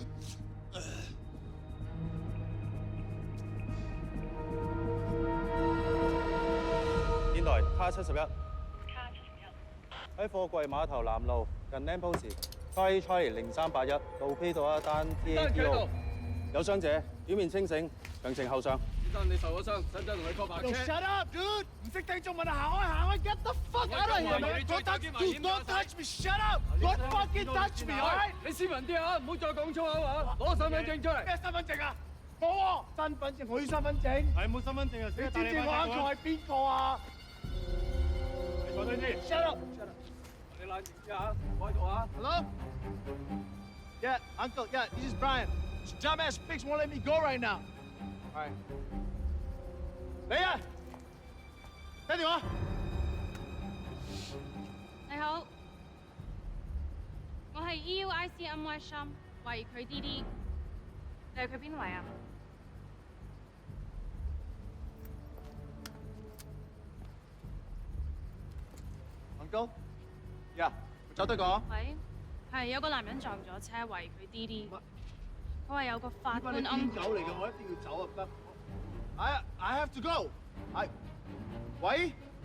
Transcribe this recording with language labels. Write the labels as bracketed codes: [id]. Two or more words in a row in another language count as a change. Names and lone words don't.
[yue] 電台卡71，喺貨櫃碼頭南路近 Lamposi Charlie 0381路批到一單 TATO， 有傷者，表面清醒，詳情後上。先生，你受咗傷，使唔使同你 call 白車 [en] ？Shut up, dude！ [yue] 唔識聽中文啊，行開 [en] ，get the fuck out of here！Don't touch me! Shut up! Don't fucking touch me！ [yue] 你斯文啲啊，唔好再講粗口啊！攞身份證出嚟。咩身份證啊？冇喎，身份證，我要身份證。係冇身份證啊！你知唔知我 uncle 係邊個啊？你坐低先。 [en] Shut up！ [yue] 你冷靜啲啊，我喺度啊。 [en] Hello? Yeah, uncle. Yeah, this is Brian. This dumbass pigs won't let me go right now. All right. [yue] 你啊，聽電話。你好，我係 EUIC MY Sham，懷疑佢 DD。你係佢邊位啊？Uncle？ Yeah， 走得講。喂，係有個男人撞咗車，懷疑佢 DD。佢話有個法官邊狗嚟嘅？我一定要走啊！ 得。 [en] I have to go。 [yue] 喂？